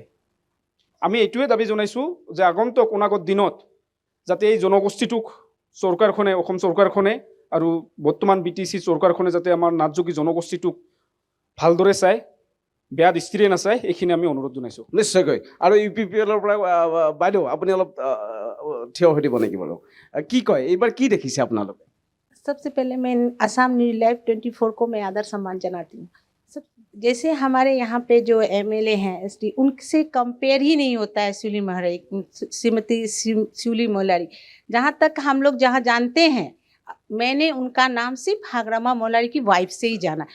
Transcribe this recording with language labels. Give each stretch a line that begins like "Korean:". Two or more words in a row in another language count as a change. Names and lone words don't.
Assamese: আমি এইটোৱে দাবী জনাইছোঁ যে আগন্তুক অনাগত দিনত যাতে এই জনগোষ্ঠীটোক চৰকাৰখনে, অসম চৰকাৰখনে আৰু বৰ্তমান BTC চৰকাৰখনে যাতে আমাৰ নাথযোগী জনগোষ্ঠীটোক ভালদৰে চায়, বেয়া দৃষ্টিৰে নাচায়, এইখিনি আমি অনুৰোধ জনাইছোঁ। নিশ্চয়কৈ। আৰু UPPL-ৰ পৰা বাইদেউ আপুনি অলপ থিয় হৈ দিব নেকি বাৰু? কি কয়, এইবাৰ কি দেখিছে আপোনালোকে?
Hindi: सबसे पहले मैं असम न्यूज लाइव 24 को मैं आदर सम्मान जनाती हूँ। सब जैसे हमारे यहाँ पे जो MLA हैं SD, उनसे कंपेयर ही नहीं होता है श्रीमती शिवली मोलारी। जहाँ तक हम लोग जहाँ जानते हैं, मैंने उनका नाम सिर्फ हाग्रामा मोलारी की वाइफ से ही जाना।